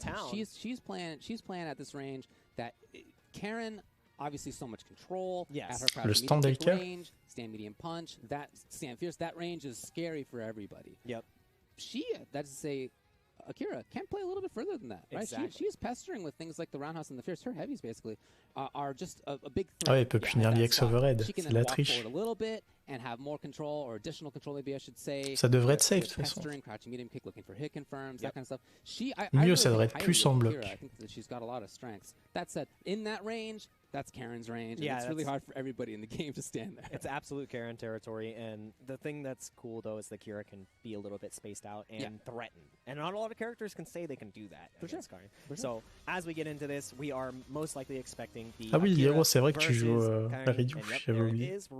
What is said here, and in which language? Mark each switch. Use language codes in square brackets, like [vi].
[en] She's playing at this range that Karen obviously so much control at her [fr] le stand [en] range, stand medium punch, that stand fierce, that range is scary for everybody. Yep. She, that's to say, Akira can play a little bit further than that, right? Exactly. She's pestering with things like the roundhouse and the fierce. Her heavies basically are just a big threat. [fr] Ah ouais, il peut punir l'EX overhead, c'est la triche. [en] And have more control or additional control, maybe I should say. [fr] Ça devrait être safe de toute façon. [en] Crouching medium kick, looking for hit confirms, that kind of stuff. [fr] Mieux, ça devrait être plus en bloc. [en] I think that she's got a lot of strengths. That said, in that range, that's Karen's range. And it's really hard for everybody in the game to stand there. It's absolute Karen territory, and the thing that's cool though is that Kira can be a little bit spaced out and threaten. And not a lot of characters can say they can do that. For sure. So as we get into this, we are most likely expecting the [fr] Ah oui, Hiro, c'est vrai que tu joues Ryu, j'avais oublié.